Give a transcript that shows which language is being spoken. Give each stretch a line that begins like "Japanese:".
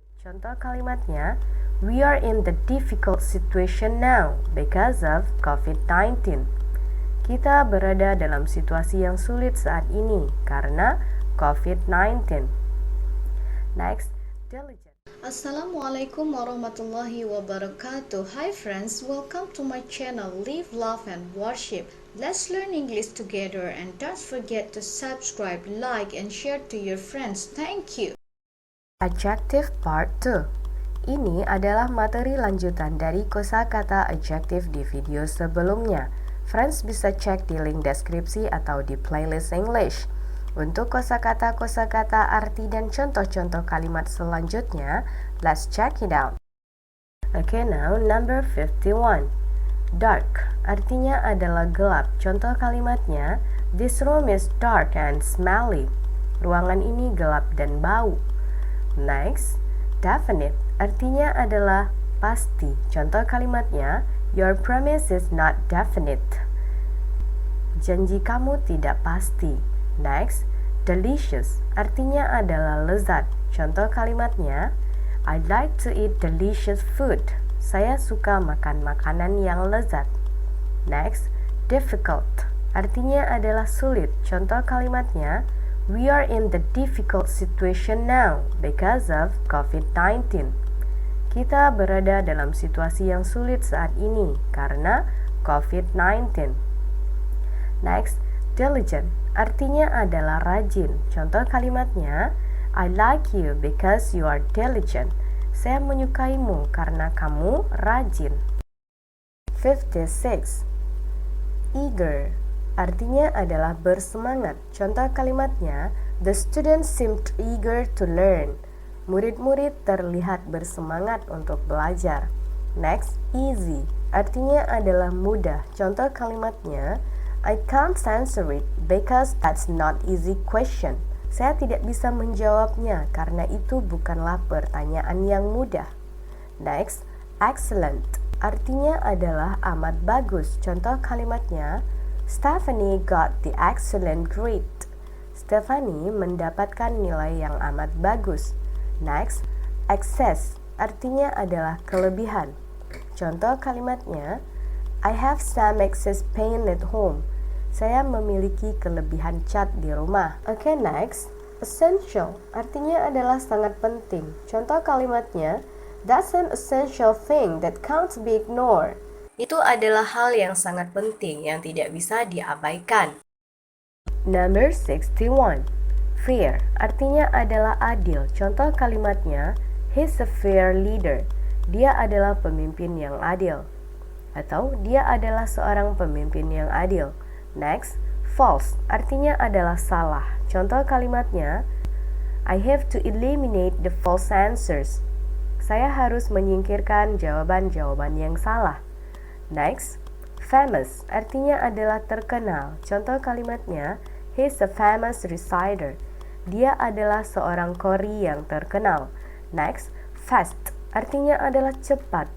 Indonesian: Contoh kalimatnya,
English: we are in the difficult situation now because of COVID-19.
Indonesian: Kita berada dalam situasi yang sulit saat ini karena COVID-19.
English: Next, diligent.
Arabic: Assalamualaikum warahmatullahi wabarakatuh.
English: Hi friends, welcome to my channel Live, Love and Worship. Let's learn English together and don't forget to subscribe, like and share to your friends. Thank you. Adjective part 2.
Indonesian: Ini adalah materi lanjutan dari kosakata adjective di video sebelumnya. Friends bisa cek di link deskripsi atau di playlist English. Untuk kosakata-kosakata arti dan contoh-contoh kalimat selanjutnya,
English: let's check it out. Okay, now number 51.
Indonesian: Dark artinya adalah gelap. Contoh kalimatnya,
English: this room is dark and smelly.
Indonesian: Ruangan ini gelap dan bau. Next, definite artinya adalah pasti. Contoh kalimatnya,
English: your promise is not definite.
Indonesian: Janji kamu tidak pasti. Next, delicious artinya adalah lezat. Contoh kalimatnya,
English: I'd like to eat delicious food.
Indonesian: Saya suka makan makanan yang lezat. Next, difficult artinya adalah sulit. Contoh kalimatnya,
English: we are in the difficult situation now because of COVID-19.
Indonesian: Kita berada dalam situasi yang sulit saat ini karena COVID-19. Next, diligent artinya adalah rajin. Contoh kalimatnya,
English: I like you because you are diligent.
Indonesian: Saya menyukaimu karena kamu rajin. 56. Eager artinya adalah bersemangat. Contoh kalimatnya,
English: the students seemed eager to learn.
Indonesian: Murid-murid terlihat bersemangat untuk belajar. Next, easy artinya adalah mudah. Contoh kalimatnya,
English: I can't answer it because that's not easy question.
Indonesian: Saya tidak bisa menjawabnya karena itu bukanlah pertanyaan yang mudah. Next, excellent artinya adalah amat bagus. Contoh kalimatnya,
English: Stephanie got the excellent grade.
Indonesian: Stephanie mendapatkan nilai yang amat bagus. Next, excess artinya adalah kelebihan. Contoh kalimatnya,
English: I have some excess paint at home.
Indonesian: Saya memiliki kelebihan cat di rumah. Okay, next, essential artinya adalah sangat penting. Contoh kalimatnya,
English: that's an essential thing that can't be ignored.
Indonesian: Itu adalah hal yang sangat penting yang tidak bisa diabaikan. Number 61. Fair artinya adalah adil. Contoh kalimatnya,
English: he's a fair leader.
Indonesian: Dia adalah pemimpin yang adil. Atau dia adalah seorang pemimpin yang adil. Next, false artinya adalah salah. Contoh kalimatnya,
English: I have to eliminate the false answers.
Indonesian: Saya harus menyingkirkan jawaban-jawaban yang salah. Next, famous artinya adalah terkenal. Contoh kalimatnya,
English: he's a famous reciter.
Indonesian: Dia adalah seorang qori yang terkenal. Next, fast artinya adalah cepat.